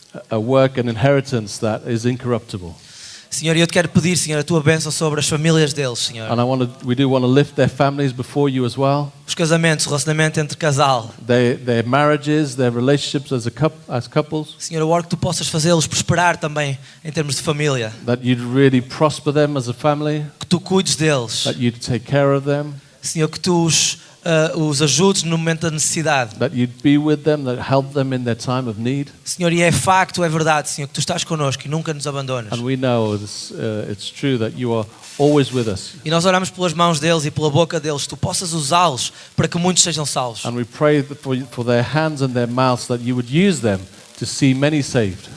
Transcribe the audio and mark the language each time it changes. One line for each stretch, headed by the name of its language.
English: A work and inheritance that is incorruptible.
Portuguese: Senhor, eu te quero pedir, Senhor, a tua bênção sobre as famílias deles, Senhor.
English: And we do want to lift their families before you as well.
Portuguese: Os casamentos, o relacionamento entre casal.
English: Their marriages, their relationships as couples.
Portuguese: Senhor, eu oro que tu possas fazê-los prosperar também em termos de família.
English: That you'd really prosper them as a family.
Portuguese: Que tu cuides deles.
English: That you'd take care of them.
Portuguese: Senhor, que tu os os ajudes no momento da necessidade.
English: that you'd be with them, that help them in their time of need.
Portuguese: Senhor, e é facto, é verdade, Senhor, que Tu estás connosco e nunca nos abandonas.
English: And we know it's true that you are always with us.
Portuguese: E nós oramos pelas mãos deles e pela boca deles, que Tu possas usá-los para que muitos sejam salvos.
English: And we pray that for their hands and their mouths that you would use them to see many saved.